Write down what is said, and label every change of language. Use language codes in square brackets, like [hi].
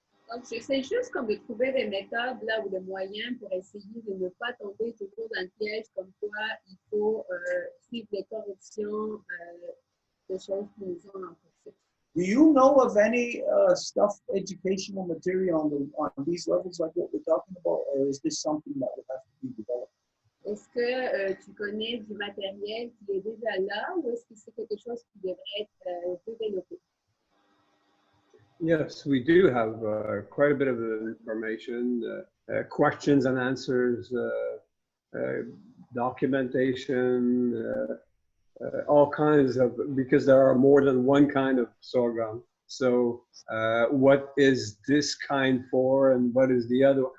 [fr] Donc, j'essaie juste comme de trouver des méthodes là, ou des moyens pour essayer de ne pas tomber toujours dans le piège comme quoi il faut suivre les corruptions des choses qui nous ont emportés. [en] Do you know of any stuff, educational material on these levels like what we're talking about, or is this something that would have to be developed? [fr] Est-ce que tu connais du matériel qui est déjà là ou est-ce que c'est quelque chose qui devrait être développé? [en] Yes, we do have quite a bit of information, questions and answers, documentation, all kinds of, because there are more than one kind of sorghum. So what is this kind for and what is the other?